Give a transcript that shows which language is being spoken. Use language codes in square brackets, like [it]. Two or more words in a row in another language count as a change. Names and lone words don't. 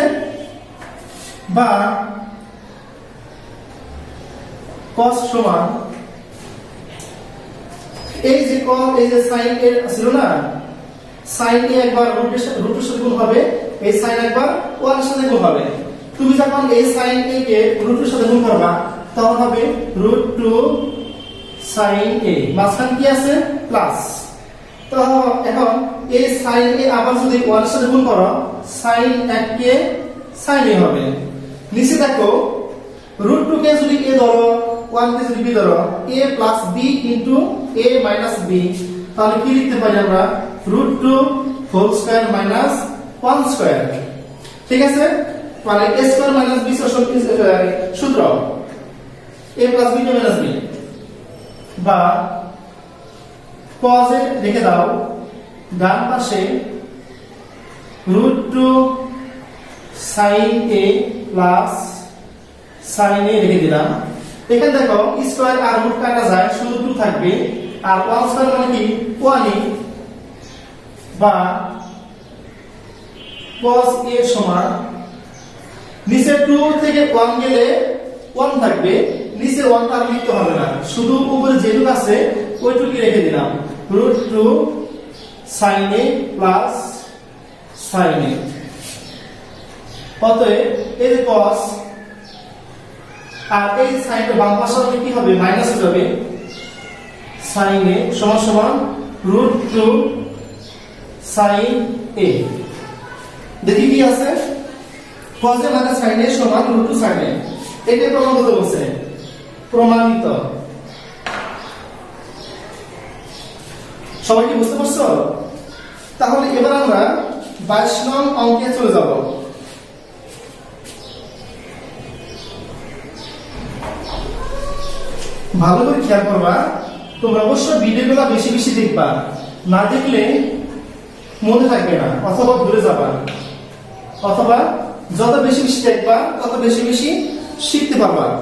[bn] বা cos সমান, এই যে cos, এই যে sin এর ছিল না, sin এ একবার √2 এর সাথে গুণ হবে, এই sin একবার 1 এর সাথে গুণ হবে। তুমি যখন এই sin a কে √2 এর সাথে গুণ করবা, তখন হবে √2 sin a, মাঝখানে কি আছে? প্লাস। তো এখন এই sin a আবার যদি 1 এর সাথে গুণ করো, sin 1 কে sin a হবে। নিচে দেখো √2 কে যদি a ধরো, 1 কে যদি b ধরো, a + b * a - b, তাহলে কি লিখতে পারি আমরা? √2 [en] whole square minus 1 square. [bn] ঠিক আছে? মানে a [en] square minus [bn] b সূত্র a + b - b। বা cos এ রেখে দাও, ডান পাশে √2 sin a প্লাস sin a রেখে দিলাম। এখানে দেখো স্কয়ার আর রুট কাটা যায়, শুধু 2 থাকবে, আর 1 স্কয়ার মানে কি? 1। বা cos a সমান, নিচে 2 থেকে 1 গেলে 1 থাকবে, নিচে 1 টা লিখতে হবে না, শুধু উপরে যেটুকু আছে ওইটুকু রেখে দিলাম, √2 sin a প্লাস sin a। অতএব এই যে cos আর এই sin এর বাম পাশে কি হবে? মাইনাস হয়ে যাবে। sin a সমান সমান √2 sin a। দেখি কি আছে, [en] cos a minus sin a [bn] সমান √2 sin a। এটাই প্রমাণ করতে বলছে, প্রমাণিত। সবাই কি বুঝতে পারছো? তাহলে এবার আমরা 22 নং অঙ্কে চলে যাব। ভালো করে খেয়াল করবা, তোমরা অবশ্যই ভিডিওগুলো বেশি বেশি দেখবা, না দেখলে মনে থাকবে না, অথবা ভুলে যাবা, অথবা যত বেশি বেশি দেখবা তত বেশি বেশি শিখতে পারবা।